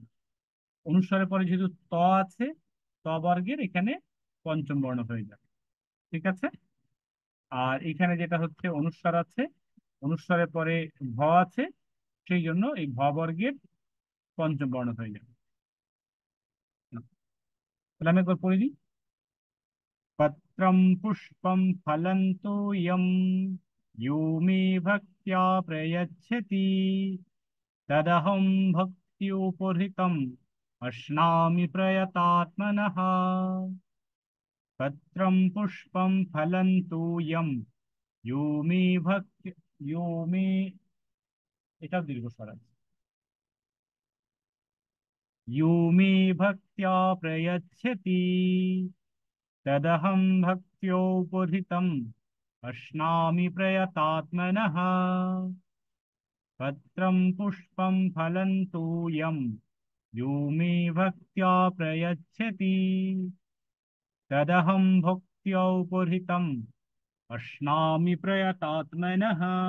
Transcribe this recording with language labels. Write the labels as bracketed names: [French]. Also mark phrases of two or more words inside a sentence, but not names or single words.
[Bangla] অনুস্বরের পরে যেহেতু ত আছে, ত বর্গের এখানে পঞ্চম বর্ণ হয়ে যাবে। ঠিক আছে। আর এখানে যেটা হচ্ছে অনুস্বার আছে, অনুস্বরের পরে ভ আছে, সেই জন্য এই ভ বর্গের পঞ্চম বর্ণ হয়ে যাবে। তাহলে আমি একবার পড়ে দিই। [Sanskrit] पत्रं पुष्पं फलं तोयं यो मे भक्त्या प्रयच्छति तदहं भक्त्युपहृतम् अश्नामि प्रयतात्मनः। पत्रं पुष्पं फलं तोयं यो मे भक्ति, यो मे, [Bangla] এটা দীর্ঘ স্বর আছে, [Sanskrit] यो मे भक्त्या प्रयच्छति तदहं भक्त्योपहृतम् अश्नामि प्रयतात्मनः। पत्रं पुष्पं फलं तोयं यो मे भक्त्या प्रयच्छति तदहं भक्त्योपहृतम् अश्नामि प्रयतात्मनः।